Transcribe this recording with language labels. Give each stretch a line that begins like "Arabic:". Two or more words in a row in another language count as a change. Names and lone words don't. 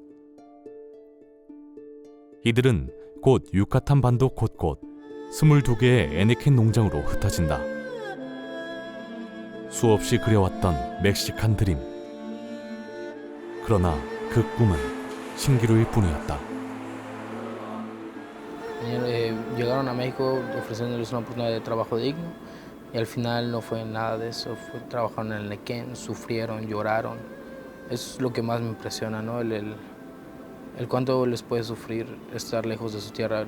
Korean: 이들은 곧 유카탄 반도 곳곳 22개의 에네켄 농장으로 흩어진다. 수없이 그려왔던
English: Mexican dream.
Korean: 그러나 그 꿈은 신기루일 뿐이었다.
Spanish: Llegaron a México ofreciéndoles una oportunidad de trabajo digno y al final no fue nada de eso. Trabajaron en el Nequén, sufrieron, lloraron. Eso es lo que más me impresiona, ¿no? El cuánto les puede sufrir estar lejos de su tierra.